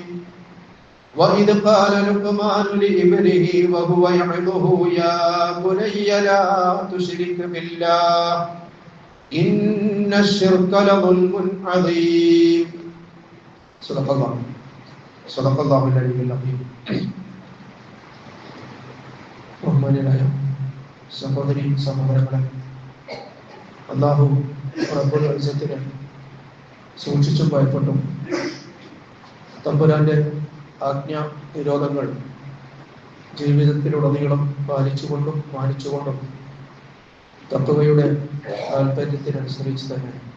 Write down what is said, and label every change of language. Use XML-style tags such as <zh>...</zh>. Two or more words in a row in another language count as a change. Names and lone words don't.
<ar>وإذ قال لقمان لابنه وهو يعظه يا بني لا تشرك بالله إن الشرك لظلم عظيم. صدق الله العلي العظيم.</ar> <ml>ബഹുമാന്യരായ സഹോദരി സഹോദരങ്ങളെ, അല്ലാഹു റബ്ബുൽ ഇസ്സത്തിനെ സൂക്ഷിച്ചും ഭയപ്പെട്ടും തമ്പുരാന്റെ ആജ്ഞാ നിരോധങ്ങൾ ജീവിതത്തിലുടനീളം പാലിച്ചുകൊണ്ടും മാനിച്ചുകൊണ്ടും തത്വയുടെ താല്പര്യത്തിനനുസരിച്ച് തന്നെ</ml>